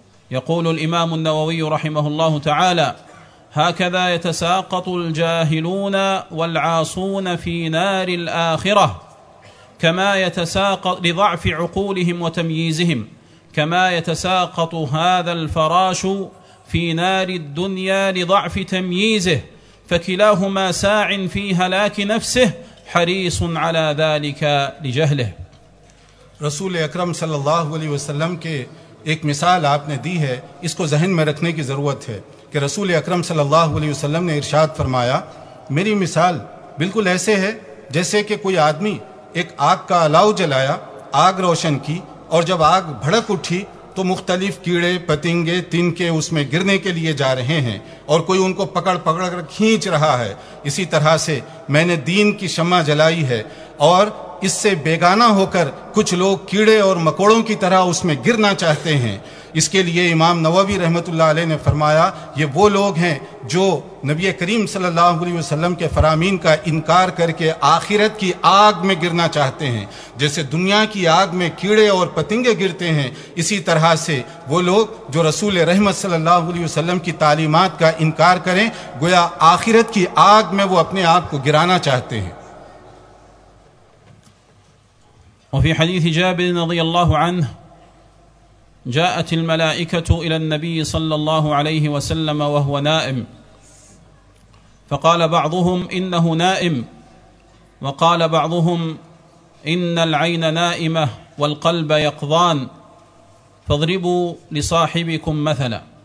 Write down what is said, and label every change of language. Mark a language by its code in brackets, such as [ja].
[ar] يقول الإمام النووي رحمه الله تعالى: هكذا يتساقط الجاهلون والعاصون في نار الآخرة كما يتساقط لضعف عقولهم وتمييزهم كما يتساقط هذا الفراش في نار الدنيا لضعف تمييزه، فكلاهما ساع في هلاك نفسه حريص على ذلك لجهله. [ur] رسول اکرم صلی اللہ علیہ وسلم کے ایک مثال آپ نے دی ہے، اس کو ذہن میں رکھنے کی ضرورت ہے کہ رسول اکرم صلی اللہ علیہ وسلم نے ارشاد فرمایا: میری مثال بالکل ایسے ہے جیسے کہ کوئی آدمی ایک آگ کا الاؤ جلایا، آگ روشن کی، اور جب آگ بھڑک اٹھی تو مختلف کیڑے پتنگے تنکے اس میں گرنے کے لیے جا رہے ہیں اور کوئی ان کو پکڑ کر کھینچ رہا ہے. اسی طرح سے میں نے دین کی شمع جلائی ہے اور اس سے بیگانہ ہو کر کچھ لوگ کیڑے اور مکوڑوں کی طرح اس میں گرنا چاہتے ہیں. اس کے لیے امام نووی رحمۃ اللہ علیہ نے فرمایا: یہ وہ لوگ ہیں جو نبی کریم صلی اللہ علیہ وسلم کے فرامین کا انکار کر کے آخرت کی آگ میں گرنا چاہتے ہیں. جیسے دنیا کی آگ میں کیڑے اور پتنگے گرتے ہیں، اسی طرح سے وہ لوگ جو رسول رحمت صلی اللہ علیہ وسلم کی تعلیمات کا انکار کریں، گویا آخرت کی آگ میں وہ اپنے آپ کو گرانا چاہتے ہیں. [ar] وفي حديث جابر رضي الله عنه جاءت الملائكة إلى النبي صلى الله عليه وسلم وهو نائم، فقال بعضهم إنه نائم، وقال بعضهم إن العين نائمة والقلب يقظان، فاضربوا لصاحبكم مثلا.